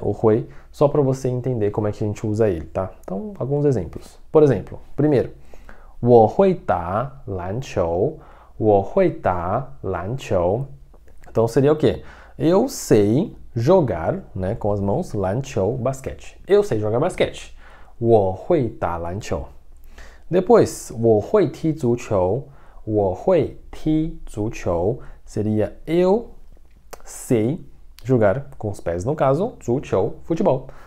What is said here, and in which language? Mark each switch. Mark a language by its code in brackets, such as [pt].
[pt] O hui, só para você entender como é que a gente usa ele, tá? Então, alguns exemplos. Por exemplo, primeiro, [zh] 我会打篮球. 我会打篮球. [pt] Então, seria o quê? Eu sei jogar, né, com as mãos, 篮球, basquete. Eu sei jogar basquete. [zh] 我会打篮球. [pt] Depois, [zh] 我会踢足球. 我会踢足球 [pt] seria eu sei jogar com os pés, no caso, 足球, futebol.